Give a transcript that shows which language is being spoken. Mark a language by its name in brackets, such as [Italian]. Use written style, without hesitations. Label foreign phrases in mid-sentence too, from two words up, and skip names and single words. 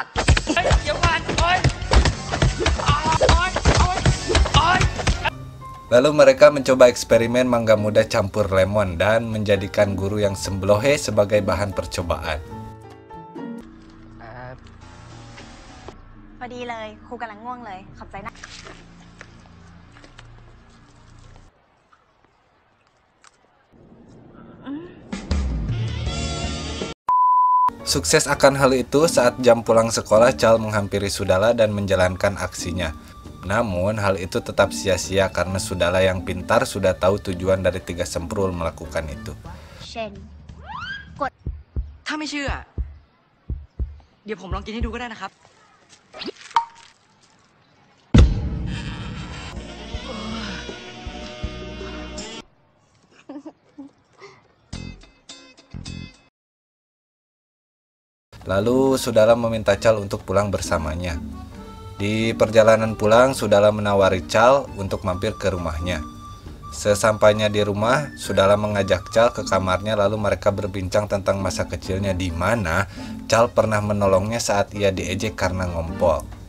[Thai] เฮ้ยเดี๋ยวก่อนโอ๊ยโอ๊ยโอ๊ยโอ๊ย [Indonesian] Lalu mereka mencoba eksperimen mangga muda campur lemon dan menjadikan guru yang semblohe sebagai bahan percobaan. [Thai] พอดีเลย ครูกำลังง่วงเลย ขอบใจนะ [Indonesian] Sukses akan hal itu saat jam pulang sekolah, Chal menghampiri Sudala dan menjalankan aksinya. Namun hal itu tetap sia-sia karena Sudala yang pintar sudah tahu tujuan dari tiga semprul melakukan itu. [Thai] เช่น ถ้าไม่เชื่อ เดี๋ยวผมลองกินให้ดูก็ได้นะครับ [Indonesian] Lalu Sudala meminta Chal untuk pulang bersamanya. Di perjalanan pulang, Sudala menawari Chal untuk mampir ke rumahnya. Sesampainya di rumah, Sudala mengajak Chal ke kamarnya, lalu mereka berbincang tentang masa kecilnya di mana Chal pernah menolongnya saat ia diejek karena ngompol.